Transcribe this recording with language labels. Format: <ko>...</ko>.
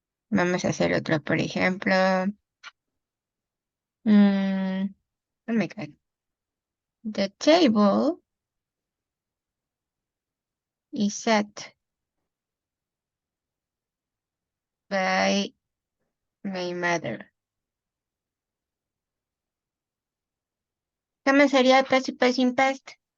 <es>Vamos a hacer otro, por ejemplo.</es> <en>Oh my God. The table is set by my mother.</en> <es>¿Cómo sería</es> <en>passive voice in past?</en>